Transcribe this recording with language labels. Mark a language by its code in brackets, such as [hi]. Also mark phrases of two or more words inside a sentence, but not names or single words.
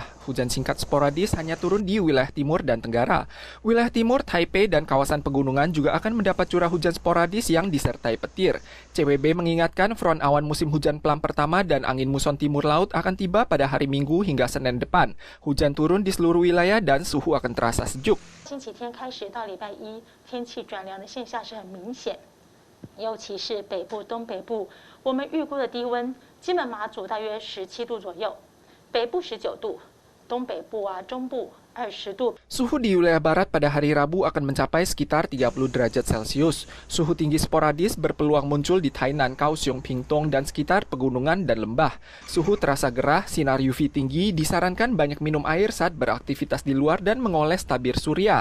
[id] Hujan singkat sporadis hanya turun di wilayah timur dan tenggara. Wilayah timur, Taipei, dan kawasan pegunungan juga akan mendapat curah hujan sporadis yang disertai petir. CWB mengingatkan front awan musim hujan pelan pertama dan angin muson timur laut akan tiba pada hari Minggu hingga Senin depan. Hujan turun di seluruh wilayah dan suhu akan terasa sejuk. [zh] 星期天开始到礼拜一，天气转凉的现象是很明显，尤其是北部、东北部，我们预估的低温。金门马祖大约17度左右，北部19度，东北部中部20度。 [id] Suhu di wilayah barat pada hari Rabu akan mencapai sekitar 30 derajat Celcius. Suhu tinggi sporadis berpeluang muncul di Tainan, Kaohsiung, Pingtung, dan sekitar pegunungan dan lembah. Suhu terasa gerah, sinar UV tinggi, disarankan banyak minum air saat beraktivitas di luar dan mengoles tabir surya.